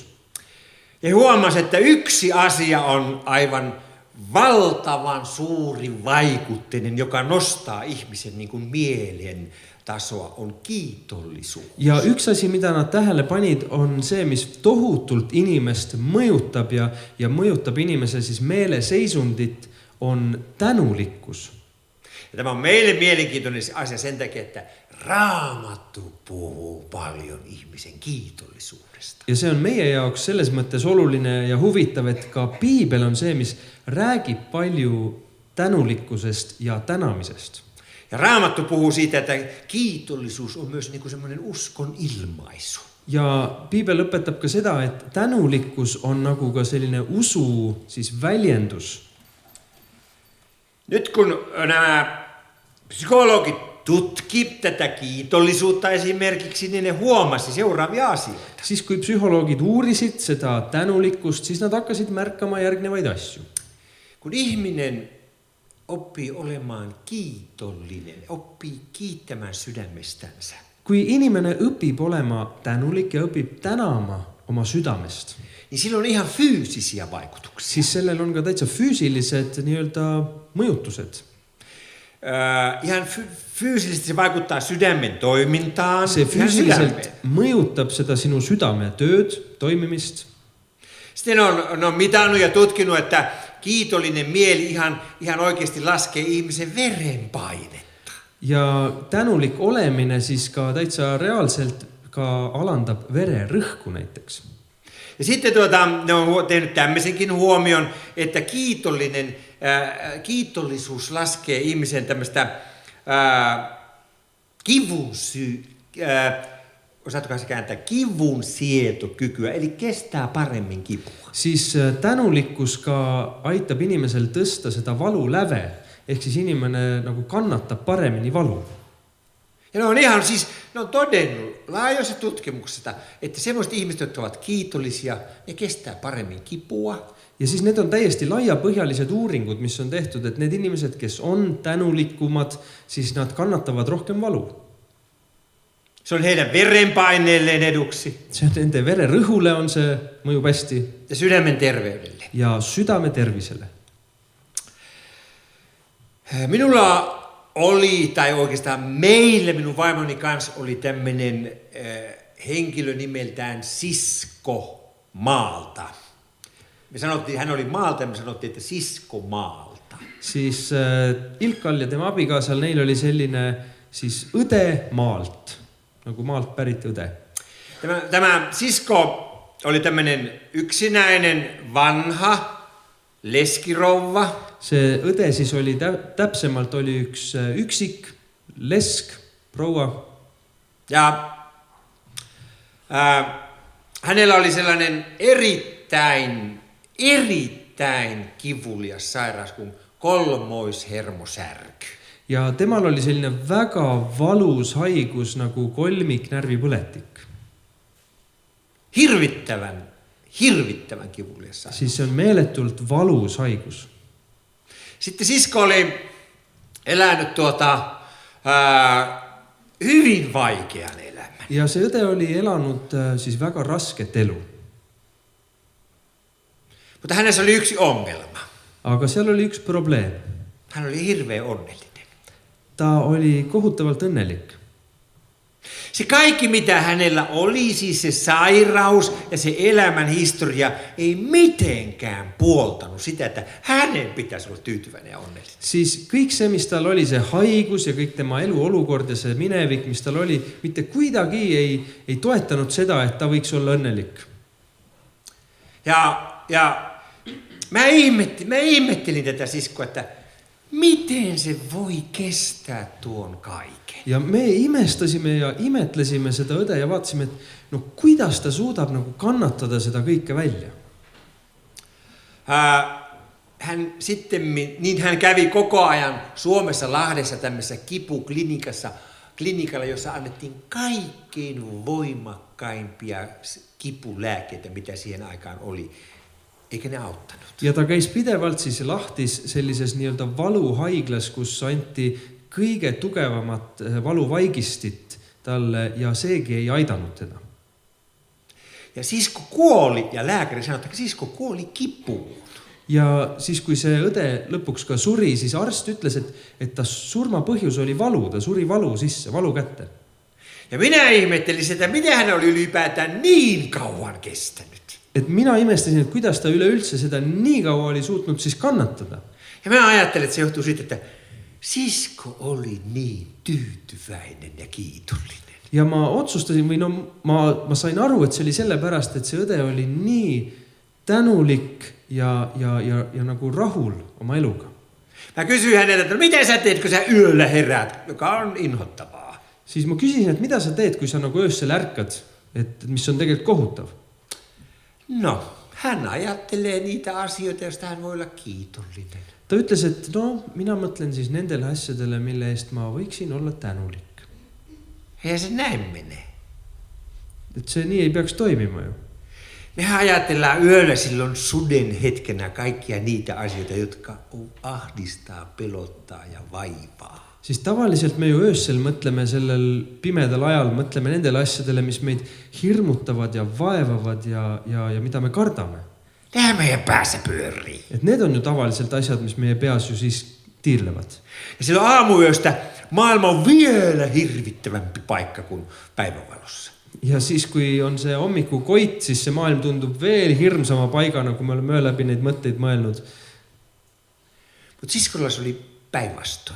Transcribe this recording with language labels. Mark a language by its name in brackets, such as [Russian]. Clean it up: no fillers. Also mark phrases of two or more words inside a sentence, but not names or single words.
[Finnish] Ja huomasi, että yksi asia on aivan valtavan suuri vaikutteinen, joka nostaa ihmisen niin kuin mielen tasoa, on kiitollisuus. [Estonian] Ja üks asi, mida nad tähele panid, on see, mis tohutult inimest mõjutab ja mõjutab inimese siis meeleseisundit, on tänulikkus. [Finnish] Ja tämä on meille mielenkiintoinen asia sen takia, että Raamattu puhuu paljon ihmisen kiitollisuudesta. [Estonian] Ja see on meie jaoks selles mõttes oluline ja huvitav, et ka Piibel on see, mis räägib palju tänulikkusest ja tänamisest. [Finnish] Ja Raamattu puhuu siitä, että kiitollisuus on myös niin kuin semmoinen uskon ilmaisu. [Estonian] Ja Piibel õpetab ka seda, et tänulikkus on nagu ka selline usu siis väljendus. [Finnish] Nyt kun nämä psykologit tutki tätä kiitollisuutta esimerkiksi, niin ne huomasi seuraavia asioita. [Estonian] Siis kui psühholoogid uurisid seda tänulikkust, siis nad hakkasid märkama järgnevaid asju. [Finnish] Kun ihminen oppii olemaan kiitollinen, oppii kiittämään sydämestänsä. [Estonian] Kui inimene õpib olema tänulik ja õpib tänama oma südamest, [Finnish] niin sillä on ihan fyysisiä vaikutuksia. [Estonian] siis sellel on ka täitsa füüsilised nii-öelda mõjutused. [Finnish] Ihan fyysisesti se vaikuttaa sydämen toimintaan. [Estonian] See füüsiliselt mõjutab seda sinu südame tööd, toimimist. [Finnish] Sitten on mitannut ja tutkinut, että kiitollinen mieli ihan oikeasti laskee ihmisen verenpainetta. [Estonian] Ja tänulik olemine siis ka täitsa reaalselt ka alandab vererõhku näiteks. [Finnish] Ja sitten ne on tehnyt tämmöisenkin huomion, että kiitollisuus laskee ihmisen tämmöistä osaatko se kääntää, kivun sietokykyä, eli kestää paremmin kipua. [Estonian] Siis tänulikkus ka aitab inimesel tõsta seda valu läve, ehk siis inimene nagu kannatab paremini valu. [Finnish] Ja ne on todennut laajoissa tutkimuksista, että semmoiset ihmiset, jotka ovat kiitollisia, ne kestää paremmin kipua. [Estonian] Ja siis need on täiesti laiapõhjalised uuringud, mis on tehtud, et need inimesed, kes on tänulikumad, siis nad kannatavad rohkem valu. [Finnish] Se on heidän verenpaineelleen eduksi. [Estonian] See on nende vererõhule on see mõjub hästi. [Finnish] Ja sydämen terveydelle. [Estonian] Ja südame tervisele. [Finnish] Minulla oli, tai oikeastaan meille, minun vaimoni kanssa oli tämmöinen henkilö nimeltään Sisko Maalta. Me sanottiin, hän oli Maalta ja me sanottiin, että Sisko Maalta. [Estonian] Siis Ilkal ja tema abikaasal, neil oli selline siis õde Maalt, nagu Maalt pärit õde. [Finnish] Tämä Sisko oli tämmöinen yksinäinen vanha leskirouva. [Estonian] See õde siis oli täpsemalt oli üks üksik lesk proua. [Finnish] Ja hänellä oli sellainen erittäin kivulias sairaus kuin kolmoishermosärky. [Estonian] Ja temal oli selline väga valus haigus nagu kolmiknärvipõletik. [Finnish] Hirvittävän kivulias sairaus. [Estonian] Siis se on meeletult valus haigus. [Finnish] Sitten sisko oli elänyt hyvin vaikean elämän. [Estonian] Ja see õde oli elanud siis väga rasket elu. [Finnish] Mutta hänessä oli yksi ongelma. [Estonian] Aga seal oli üks probleem. [Finnish] Hän oli hirveän onnellinen. [Estonian] Ta oli kohutavalt õnnelik. [Finnish] Se kaikki mitä hänellä oli, siis se sairaus ja se elämän historia, ei mitenkään puoltanut sitä, että hänen pitäisi olla tyytyväinen ja onnellinen. [Estonian] Siis kõik see, mis tal oli, see haigus ja kõik tema eluolukord ja see minevik, mis tal oli, mitte kuidagi ei toetanud seda, et ta võiks olla õnnelik. [Finnish] Ja mä ihmettelin tätä siskoa, että miten se voi kestää tuon kaiken. [Estonian] Ja me imestasime ja imetlesime seda õde ja vaatasime, et no kuidas ta suudab nagu kannatada seda kõike välja. [Finnish] Hän kävi koko ajan Suomessa Lahdessa tämmöisessä kipuklinikalla, jossa annettiin kaikkein voimakkaimpia kipulääkkeitä, mitä siihen aikaan oli. Eikä ne auttanut. [Estonian] Ja ta käis pidevalt siis Lahtis sellises nii-öelda valuhaiglas, kus anti kõige tugevamat valuvaigistit talle ja seegi ei aidanud teda. [Finnish] Ja sisko kuoli ja lääkäri sanoi, että sisko kuoli kipuun. [Estonian] Ja siis kui see õde lõpuks ka suri, siis arst ütles, et ta surma põhjus oli valu, ta suri valu sisse, valu kätte. [Finnish] Ja minä ihmettelin sitä, miten hän oli ylipäätään niin kauan kestänyt. [Estonian] Et mina imestasin, et kuidas ta üleüldse seda nii kaua oli suutnud siis kannatada. [Finnish] Ja mä ajattelin, että se johtuu siitä, että sisko oli niin tyytyväinen ja kiitollinen. [Estonian] Ja ma otsustasin, või no ma sain aru, et see oli sellepärast, et see õde oli nii tänulik ja nagu rahul oma eluga. [Finnish] Mä kysyin häneltä, että miten sä teet, kun sä yöllä heräät, joka on inhottavaa. [Estonian] Siis ma küsisin, et mida sa teed, kui sa nagu öössel ärkad, et mis on tegelikult kohutav. [Finnish] No, hän ajattelee niitä asioita, joista hän voi olla kiitollinen. [Estonian] Ta ütles, et no, mina mõtlen siis nendele asjadele, mille eest ma võiksin olla tänulik. [Finnish] Ja se näin menee. [Estonian] Et see nii ei peaks toimima ju. [Finnish] Mehän ajatellaan yöllä silloin suden hetkenä kaikkia niitä asioita, jotka ahdistaa, pelottaa ja vaivaa. [Estonian] Siis tavaliselt me ju öössel mõtleme sellel pimedal ajal, mõtleme nendele asjadele, mis meid hirmutavad ja vaevavad ja mida me kardame. [Finnish] Nehän meidän päässä pyörii. [Estonian] Et need on ju tavaliselt asjad, mis meie peas ju siis tiirlevad. [Finnish] Ja silloin aamuyöstä maailma on vielä hirvittävämpi paikka kuin päivänvalossa. [Estonian] Ja siis kui on see hommikukoit, siis see maailm tundub veel hirmsama paigana, kui me oleme öö läbi neid mõtteid mõelnud. [Finnish] Mutta siskolla se oli päinvastoin.